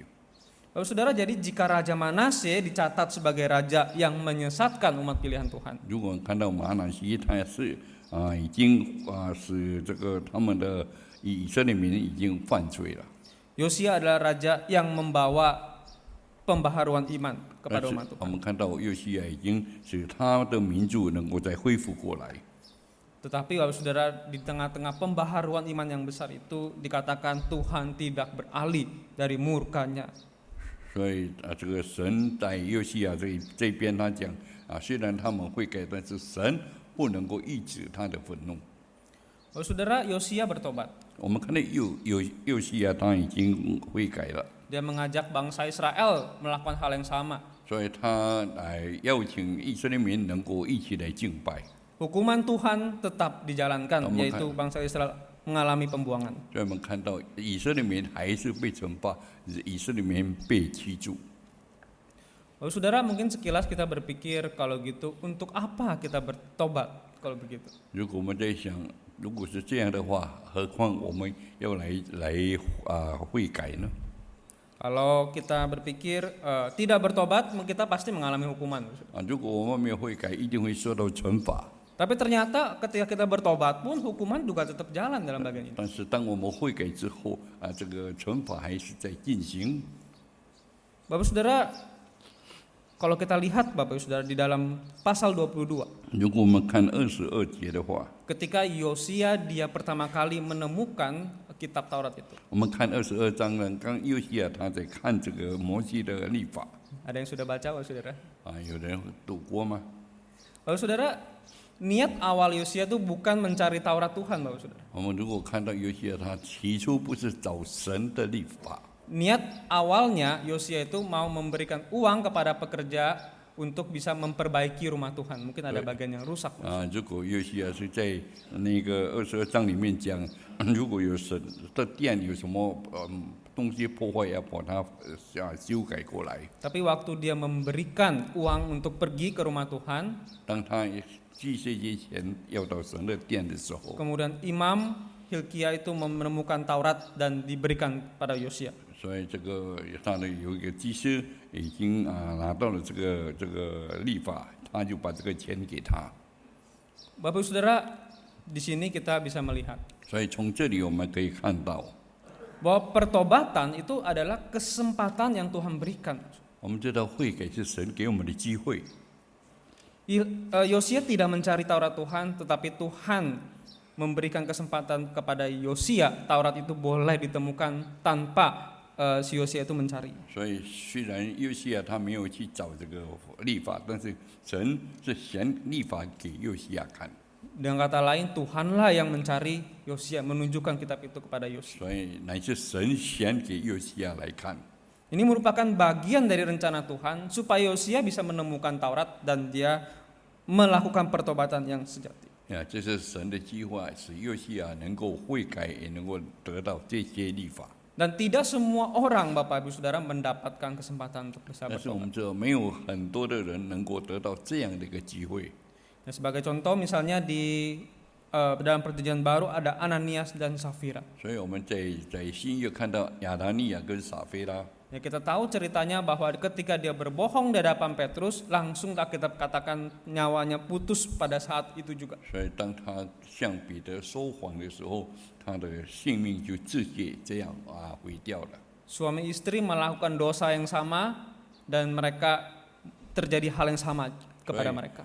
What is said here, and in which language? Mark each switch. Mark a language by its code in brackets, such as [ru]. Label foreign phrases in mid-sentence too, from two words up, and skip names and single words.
[id] Bapak Saudara, jadi jika Raja Manasye dicatat sebagai raja yang menyesatkan umat pilihan Tuhan, [zh] 如果看到马拿西，他是已经使这个他们的以色列民已经犯罪了。 [id] Yosia adalah raja yang membawa pembaharuan iman [zh] 但 [id] kepada [zh] 是 [id] umat [zh] 我 [id] Tuhan. [zh] 们看到约西亚已经使他的民族能够再恢复过来。 [id] Tetapi Bapak Saudara, di tengah-tengah pembaharuan iman yang besar itu dikatakan Tuhan tidak beralih dari murkanya. [zh] 所以这个神在约西亚这边他讲虽然他们会改，但是神不能够抑制他的愤怒。 [id] Bapak Saudara, Yosia bertobat. [zh] 我们看到约西亚他已经悔改了， [id] Dia mengajak bangsa Israel melakukan hal yang sama. [zh] 所以他来邀请以色列民能够一起来敬拜。 [id] Hukuman Tuhan tetap dijalankan, Kamu yaitu bangsa Israel mengalami pembuangan. [zh] 所以我们看到以色列民还是被惩罚，以色列民被欺住。 [id] Bapak Saudara, mungkin sekilas kita berpikir kalau gitu untuk apa kita bertobat kalau begitu? [zh] 如果我们在想，如果是这样的话，何况我们要来悔改呢？ [id] Kalau kita berpikir tidak bertobat, kita pasti mengalami hukuman. [zh] 如果我们没有悔改，一定会受到惩罚。 [id] Tapi ternyata ketika kita bertobat pun hukuman juga tetap jalan dalam bagian ini. [zh] 但是当我们悔改之后这个惩罚还是在进行。 [id] Bapak Saudara, kalau kita lihat Bapak Saudara di dalam pasal 22, [zh] 如果我们看22节的话， [id] ketika Yosia dia pertama kali menemukan kitab Taurat itu. [zh] 我们看22章呢，刚约西亚他在看这个摩西的律法 [id] Ada yang sudah baca Bapak Saudara? [zh] 有人读过吗？ [id] Bapak Saudara, niat awal Yosia itu bukan mencari Taurat Tuhan Bapak Saudara. [zh] 我们如果看到约西亚，他起初不是找神的律法， [id] Niat awalnya Yosia itu mau memberikan uang kepada pekerja untuk bisa memperbaiki rumah Tuhan. Mungkin ada bagian yang rusak. [zh] 如果约西亚是在那个22章里面讲，如果有神的殿有什么东西破坏，要把它修改过来。 [id] Tapi waktu dia memberikan uang untuk pergi ke rumah Tuhan, [zh] 当他寄这些钱要到神的殿的时候， [id] kemudian Imam Hilkia itu menemukan Taurat dan diberikan pada Yosia. [zh] 所以这个他的有一个祭司已经拿到了这个律法，他就把这个钱给他。 [id] Bapak Saudara, di sini kita bisa melihat [zh] 所以从这里我们可以看到， [id] bahwa pertobatan itu adalah kesempatan yang Tuhan berikan. [zh] 我们知道悔改是神给我们的机会。 [id] Yosia tidak mencari Taurat Tuhan, tetapi Tuhan memberikan kesempatan kepada Yosia. Taurat itu boleh ditemukan tanpa si Yosia itu mencari. [zh] 所以虽然约西亚他没有去找这个律法，但是神是显律法给约西亚看。 [id] Dengan kata lain, Tuhanlah yang mencari Yosia, menunjukkan kitab itu kepada Yosia. [zh] 所以乃是神显给约西亚来看。 [id] Ini merupakan bagian dari rencana Tuhan supaya Yosia bisa menemukan Taurat dan dia melakukan pertobatan yang sejati. [zh] 这是神的计划，使约西亚能够悔改，也能够得到这些律法。 [id] Dan tidak semua orang Bapak Ibu Saudara mendapatkan kesempatan untuk bisa [zh] 但是我 [id] bertobat. [zh] 们知道，没有很多的人能够得到这样的一个机会。 [id] Nah, sebagai contoh misalnya di dalam perjanjian baru ada Ananias dan Safira. [zh] 所以我们在新约看到亚拿尼亚跟撒菲拉， [id] Ya, kita tahu ceritanya bahwa ketika dia berbohong di hadapan Petrus, langsung Alkitab katakan nyawanya putus pada saat itu juga. [zh] 所以当他向彼得说谎的时候，他的性命就直接这样毁掉了。 [id] Suami istri melakukan dosa yang sama dan mereka terjadi hal yang sama kepada mereka.